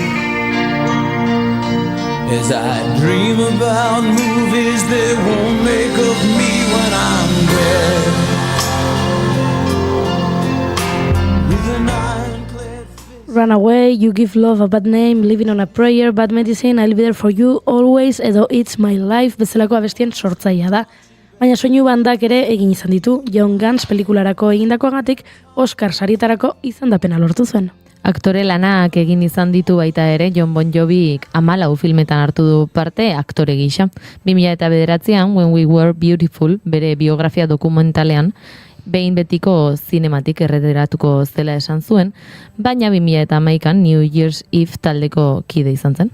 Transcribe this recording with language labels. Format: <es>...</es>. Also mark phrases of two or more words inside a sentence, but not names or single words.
<en>As I dream about movies they won't make of me when I'm dead. With an ironclad fist. Run away, you give love a bad name, living on a prayer, bad medicine, I'll be there for you, always, edo it's my life,</en> <eu>bezalako abestien sortzailea da. Baina soinu bandak ere egin izan ditu, Young Guns pelikularako egindakoagatik Oscar sarietarako izendapena lortu zuen. Aktore lanak egin izan ditu baita ere, Jon Bon Jovik 14 filmetan hartu du parte aktore gisa. 2009an When We Were Beautiful, bere biografia dokumentalean, behin betiko zinematik erretiratuko zela esan zuen, baina 2011an New Year's Eve taldeko kide izan zen.</eu>